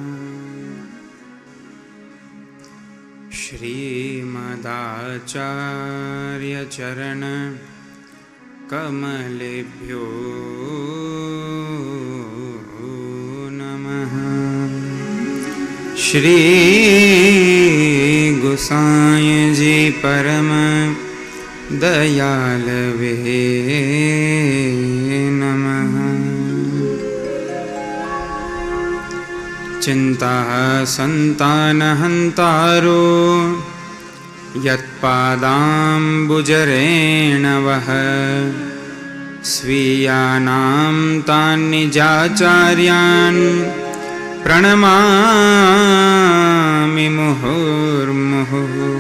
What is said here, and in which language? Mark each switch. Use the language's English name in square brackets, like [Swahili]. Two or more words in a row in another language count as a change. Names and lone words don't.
[Sanskrit] શ્રીમદાચાર્ય ચરણ કમલેભ્યો નમઃ. શ્રી ગુસાઈજી પરમ દયાલ વે નમઃ. चिन्ताः सन्तानहन्तारो यत्पादाम्बुजरेणवः स्वीयानां तान् निजाचार्यान् प्रणमामि मुहुर्मुहुः।